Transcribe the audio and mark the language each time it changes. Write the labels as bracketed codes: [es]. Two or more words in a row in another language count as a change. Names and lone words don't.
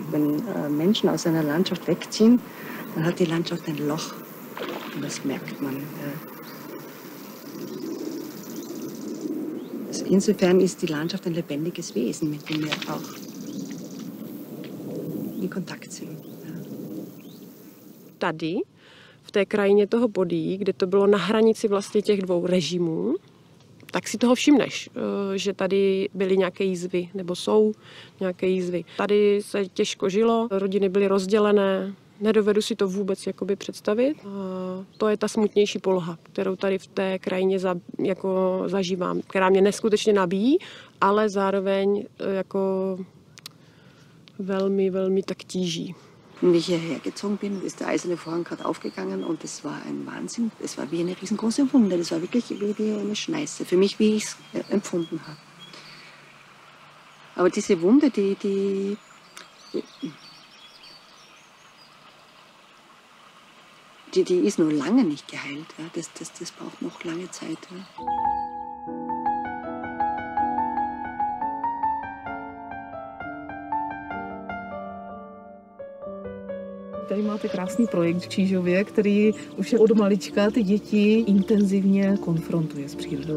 [de] Wenn Menschen aus einer Landschaft wegziehen, dann hat die Landschaft ein Loch und das merkt man. Also insofern ist die Landschaft ein lebendiges Wesen, mit dem wir auch in Kontakt sind. [cs] Tady, v té krajině toho Bodí, kde to bylo na hranici vlastně těch dvou režimů, tak si toho všimneš, že tady byly nějaké jízvy, nebo jsou nějaké jízvy. Tady se těžko žilo, rodiny byly rozdělené, nedovedu si to vůbec jakoby představit. A to je ta smutnější poloha, kterou tady v té krajině jako zažívám, která mě neskutečně nabíjí, ale zároveň jako velmi, velmi tak tíží. [de] Wie ich hierher gezogen bin, ist der eiserne Vorhang gerade aufgegangen und das war ein Wahnsinn. Es war wie eine riesengroße Wunde. Das war wirklich wie eine Schneise, für mich, wie ich es empfunden habe. Aber diese Wunde, die ist nur lange nicht geheilt. Ja. Das braucht noch lange Zeit. Ja. [cs] Tady máte krásný projekt v Čížově, který už od malička ty děti intenzivně konfrontuje s přírodou.